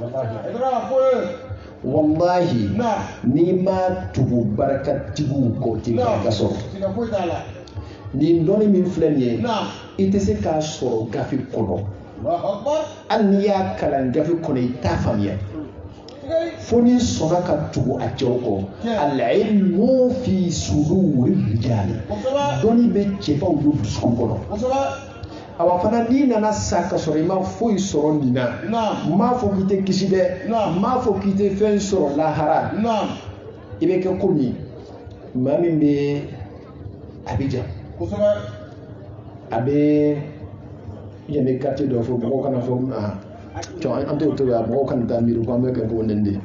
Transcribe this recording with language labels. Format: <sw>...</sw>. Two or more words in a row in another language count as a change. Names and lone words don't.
<bm>Wallahi n'i ma tugu barakatigiw kɔ tɛ baraka sɔrɔ. Nin dɔnni min filɛ nin ye, i tɛ se k'a sɔrɔ gafe kɔnɔ. Hali n'i y'a kalan gafe kɔnɔ i t'a faamuya. Fo n'i sɔnna ka tugu a cɛw kɔ.</bm> <ar>العلم في صدور الرجال.</ar> <bm>Dɔnni bɛ cɛbaw de dusukun kɔnɔ. Awa fana n'i nana sa ka sɔrɔ i ma foyi sɔrɔ nin na, n m'a fɔ k'i tɛ kisi dɛ, n m'a fɔ k'i tɛ fɛn sɔrɔ lahara, i bɛ kɛ komi maa min bɛ Abidjan, a bɛ yanni quartier dɔ fɔ mɔgɔw kana fɔ an t'o to yan, mɔgɔw kana taa miiri ko an bɛ kɛ ko nin de.</bm>